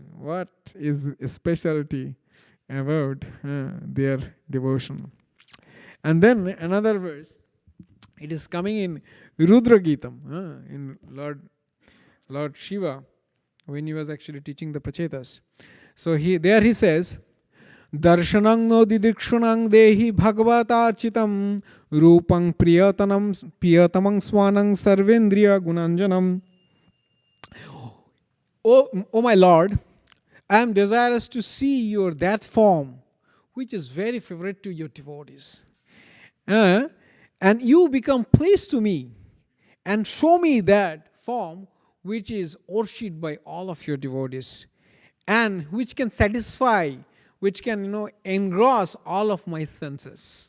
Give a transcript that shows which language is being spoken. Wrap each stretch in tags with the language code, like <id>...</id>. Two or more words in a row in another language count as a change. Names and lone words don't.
<en>What is a specialty about their devotion? And then another verse, it is coming in Rudra Gitam, in Lord Shiva, when he was actually teaching the Prachetas. So he says,</en> <sa>दर्शनं नो दिदृक्षूणां देहि भगवतार्चितं रूपं प्रियतमं स्वानां सर्वेन्द्रिय गुणाञ्जनम्.</sa> <en>Oh my Lord, I am desirous to see that form which is very favorite to your devotees. And you become pleased to me and show me that form which is worshipped by all of your devotees and which can satisfy, which can engross all of my senses.</en>